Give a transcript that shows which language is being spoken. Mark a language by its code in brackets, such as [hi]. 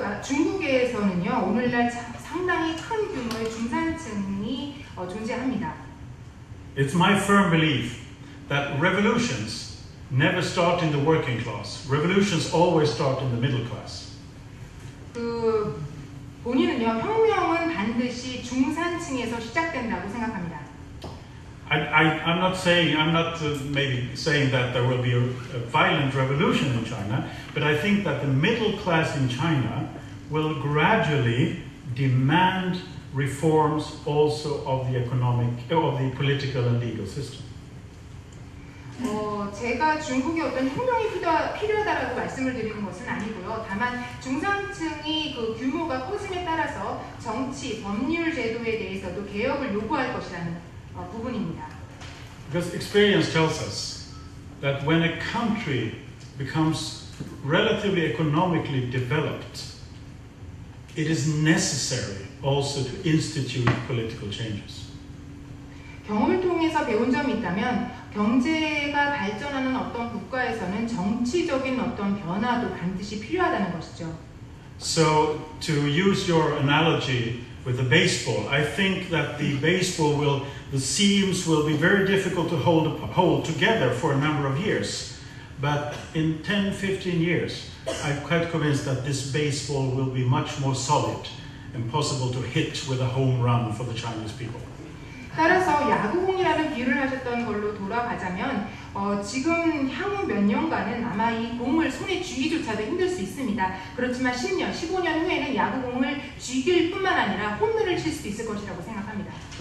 [ko] 중국에서는요, 오늘날 상당히 큰 규모의 중산층이 존재합니다. [en] It's my firm belief that revolutions never start in the working class. Revolutions always start in the middle class. [ko] 본인은요, 혁명은 반드시 중산층에서 시작된다고 생각합니다. [en] I'm not maybe saying that there will be a violent revolution in China, but I think that the middle class in China will gradually demand reforms also of the political and legal system. [ko] 제가 중국의 어떤 혁명이 필요하다라고 말씀을 드리는 것은 아니고요. 다만 중산층이 그 규모가 커짐에 따라서 정치, 법률 제도에 대해서도 개혁을 요구할 것이라는 부분입니다. [en] Because experience tells us that when a country becomes relatively economically developed, it is necessary also to institute political changes. [ko] 경험을 통해서 배운 점이 있다면 경제가 발전하는 어떤 국가에서는 정치적인 어떤 변화도 반드시 필요하다는 것이죠. [en] So to use your analogy with the baseball, I think that the seams will be very difficult to hold together for a number of years. But in 10-15 years, I'm quite convinced that this baseball will be much more solid and possible to hit with a home run for the Chinese people. [ko] 따라서 야구공이라는 비유를 하셨던 걸로 돌아가자면 지금 향후 몇 년간은 아마 이 공을 손에 쥐기조차도 힘들 수 있습니다. 그렇지만 10년, 15년 후에는 야구공을 쥐길 뿐만 아니라 홈런을 칠 수도 있을 것이라고 생각합니다.